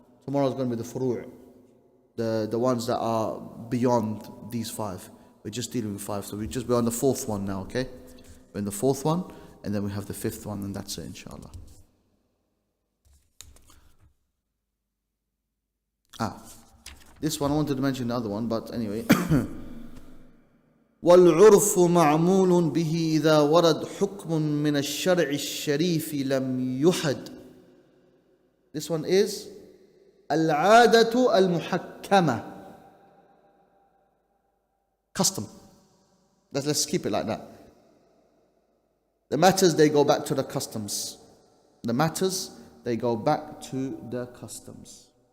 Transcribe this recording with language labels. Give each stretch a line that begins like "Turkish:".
English: Tomorrow is going to be the furu', the ones that are beyond these five. We're just dealing with five, so we're on the fourth one now, okay? We're in the fourth one, and then we have the fifth one, and that's it, inshallah. This one I wanted to mention the other one, but anyway.
Arabic: والعرف معمول به إذا ورد حكم من الشرع الشريف لم يحد.
English: This one is
Arabic: العادة المحكمة.
English: Custom. Let's keep it like that. The matters, they go back to the customs. The matters, they go back to the customs.